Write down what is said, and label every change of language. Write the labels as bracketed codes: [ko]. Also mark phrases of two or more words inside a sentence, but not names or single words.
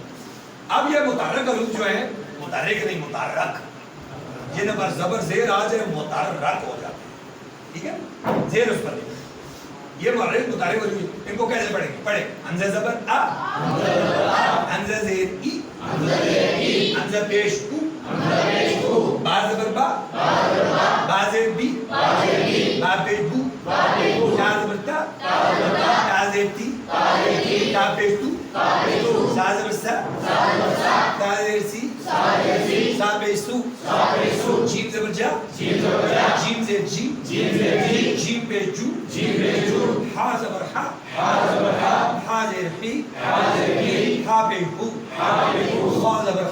[ur] اب یہ متحرک حروف جو ہیں، متحرک نہیں متحرک، یہ نہ زبر زیر آ جائے متحرک ہو جاتے ہیں. ٹھیک ہے. زیر اس پر یہ متحرک متحرک حروف، ان کو کیسے پڑھیں گے؟ پڑھیں حمزہ زبر آ، حمزہ زیر ای، حمزہ پیش او، با زبر با، با زیر بی، با پیش بو، تا زبر تا، تا زیر تی، تا پیش تو، سا زبر سا، تا زیر سی، سا پیش سو، جیم زبر جا، جیم زیر جی، جیم پیش جو، ہا زبر ہا، ہا زیر حی، ہا پیش ہو، خا زبر